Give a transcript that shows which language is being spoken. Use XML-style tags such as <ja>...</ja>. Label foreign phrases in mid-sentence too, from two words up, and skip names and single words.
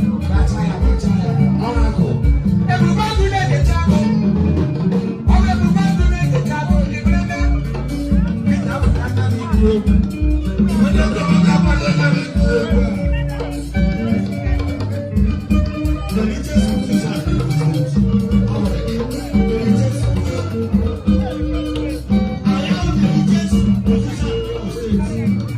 <ig>Racha ya, racha ya. Ọ na-agụ. Ebube agụ na-ekecha agụ. Ọ bụ ebube ndụ na-eketa bụ ebube. Onye ọbụla ga-akwado ya n'ikwu okwu a.</ig> <en>The richest position in the state. Our richest position. I am the richest position in the state.</en>